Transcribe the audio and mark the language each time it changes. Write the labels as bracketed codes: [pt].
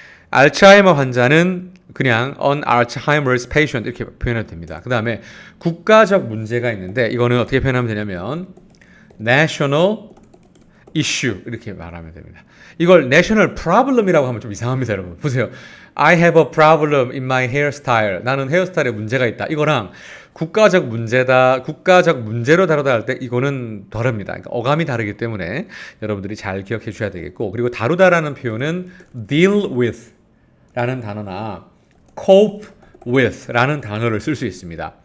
[ko] 알츠하이머 환자는 그냥 [en] an Alzheimer's patient [ko] 이렇게 표현해도 됩니다. 그 다음에 국가적 문제가 있는데 이거는 어떻게 표현하면 되냐면 [en] national issue [ko] 이렇게 말하면 됩니다. 이걸 [en] national problem [ko] 이라고 하면 좀 이상합니다, 여러분. 보세요. [en] I have a problem in my hairstyle. [ko] 나는 헤어스타일에 문제가 있다. 이거랑 국가적 문제다, 국가적 문제로 다루다 할 때 이거는 다릅니다. 그러니까 어감이 다르기 때문에 여러분들이 잘 기억해 주셔야 되겠고, 그리고 다루다라는 표현은 [en] deal with [ko] 라는 단어나 [en] cope with [ko] 라는 단어를 쓸 수 있습니다.